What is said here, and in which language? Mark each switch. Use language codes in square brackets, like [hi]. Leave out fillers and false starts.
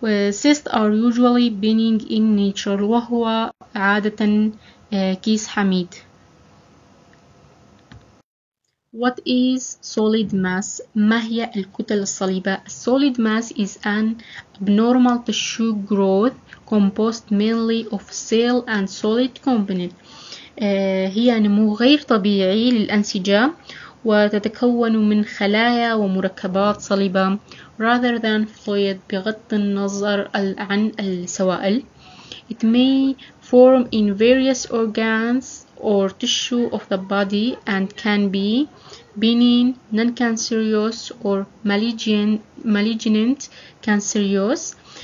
[en] Cysts are usually benign in nature، [ar] وهو عادة كيس حميد. [en] What is solid mass؟ [ar] ما هي الكتل الصلبة؟ [en] Solid mass is an abnormal tissue growth composed mainly of cell and solid component. [ar] هي نمو غير طبيعي للأنسجة وتتكون من خلايا ومركبات صلبة [en] rather than fluid، [ar] بغض النظر عن السوائل. [en] It may form in various organs or tissue of the body and can be benign, non-cancerous or malignant cancerous،